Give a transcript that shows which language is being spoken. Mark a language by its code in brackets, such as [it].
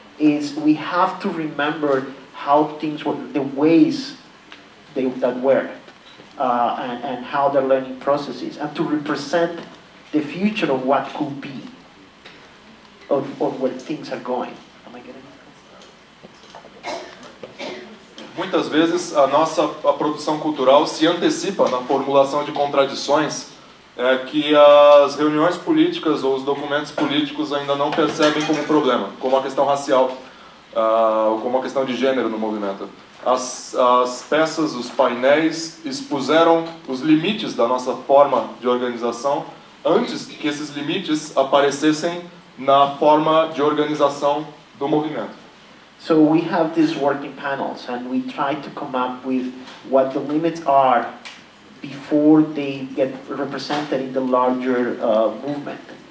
[en] We have to remember how things were, the ways that were, and how the learning process is, and to represent the future of what could be, of where things are going. Am I getting it? [pt] Muitas vezes a produção cultural se antecipa na formulação de contradições que as reuniões políticas ou os documentos políticos ainda não percebem como problema, como a questão racial, ou como a questão de gênero no movimento. As peças, os painéis expuseram os limites da nossa forma de organização antes que esses limites aparecessem na forma de organização do movimento. [en] So we have these working panels, and we try to come up with what the limits are before they get represented in the larger movement.